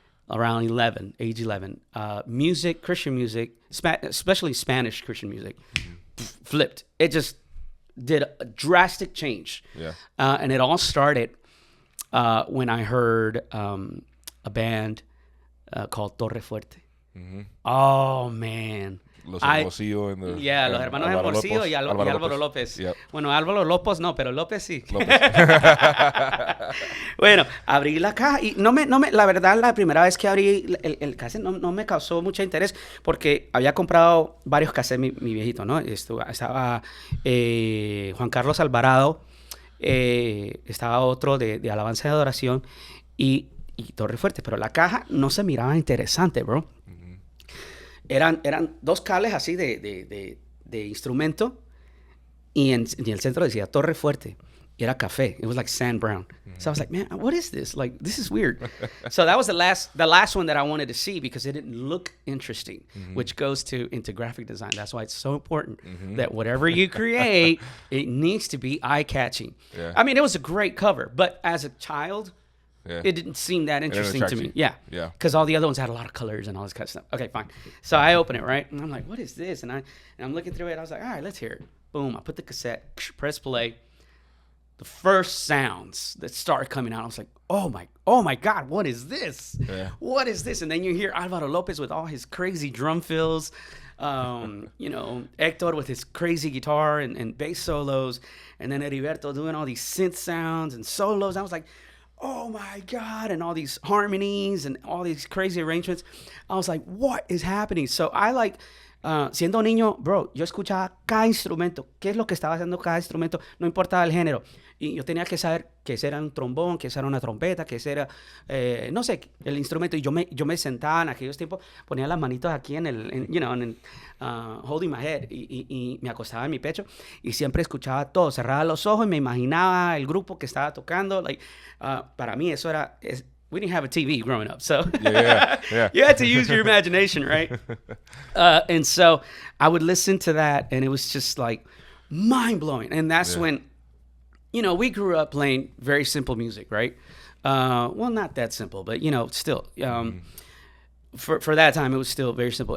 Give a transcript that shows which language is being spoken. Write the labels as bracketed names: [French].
[English] Around age 11, Christian music, especially Spanish Christian music, flipped. It just did a drastic change. Yeah. And it all started when I heard a band called Torre Fuerte. Oh, man. Los Hermosillo and the... [Spanish] Yeah, los hermanos Hermosillo y Álvaro López. [English] Yep. [Spanish] Bueno, Álvaro López no, pero López sí. Bueno, abrí la caja y la verdad, la primera vez que abrí el cassette no me causó mucho interés porque había comprado varios cassettes mi viejito, ¿no? Estaba Juan Carlos Alvarado, estaba otro de Alabanza y Adoración y Torre Fuerte, pero la caja no se miraba interesante, bro. Eran dos cables así de instrumento y en el centro decía Torre Fuerte y era café. [English] It was like sand brown. So I was like, man, what is this? Like, this is weird. So that was the last one that I wanted to see because it didn't look interesting, which goes into graphic design. That's why it's so important that whatever you create, it needs to be eye-catching. Yeah. I mean, it was a great cover, but as a child, Yeah. it didn't seem that interesting to me. Yeah. Because all the other ones had a lot of colors and all this kind of stuff. Okay, fine. So I open it, right? And I'm like, what is this? And I'm looking through it. I was like, all right, let's hear it. Boom. I put the cassette, press play. The first sounds that started coming out, I was like, oh my God, what is this? Yeah. What is this? And then you hear Alvaro Lopez with all his crazy drum fills. You know, Hector with his crazy guitar and bass solos. And then Heriberto doing all these synth sounds and solos. I was like, oh my God, and all these harmonies and all these crazy arrangements. I was like, what is happening? So I [Spanish] siendo niño, bro, yo escuchaba cada instrumento, qué es lo que estaba haciendo cada instrumento, no importaba el género. Y yo tenía que saber que ese era un trombón, que esa era una trompeta, que ese era, no sé, el instrumento. Y yo me sentaba en aquellos tiempos, ponía las manitos aquí [English] holding my head, [Spanish] y me acostaba en mi pecho y siempre escuchaba todo. Cerraba los ojos y me imaginaba el grupo que estaba tocando. Para mí eso era... [English] we didn't have a TV growing up, so yeah. you had to use your imagination, right? And so I would listen to that, and it was just like mind-blowing. And that's when, we grew up playing very simple music, right? Well, not that simple, but, still. For that time, it was still very simple.